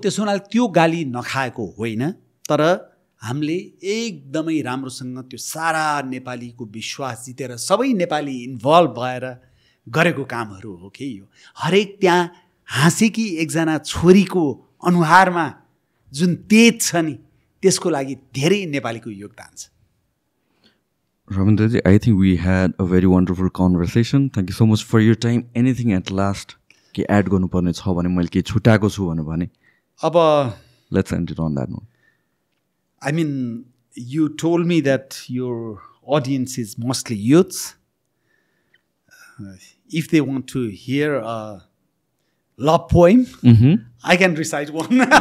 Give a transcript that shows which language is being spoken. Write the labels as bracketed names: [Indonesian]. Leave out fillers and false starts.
[Nepali] त्यसो हुनाले त्यो गाली नखाएको होइन, तर हामीले एकदमै राम्रोसँग त्यो सारा नेपालीको विश्वास जितेर सबै नेपाली इन्भल्भ भएर गरेको कामहरू हो कि यो। हरेक त्यहाँ हाँसेकी एकजना छोरीको अनुहारमा जुन तेज छ नि त्यसको लागि धेरै नेपालीको योगदान छ। [English] Rabindra, I think we had a very wonderful conversation. Thank you so much for your time. Anything at last [Nepali] के एड गर्नुपर्ने छ भने मैले के छुटाएको छु भने अब [English] let's end it on that note. I mean, you told me that your audience is mostly youths. If they want to hear a love poem, I can recite one.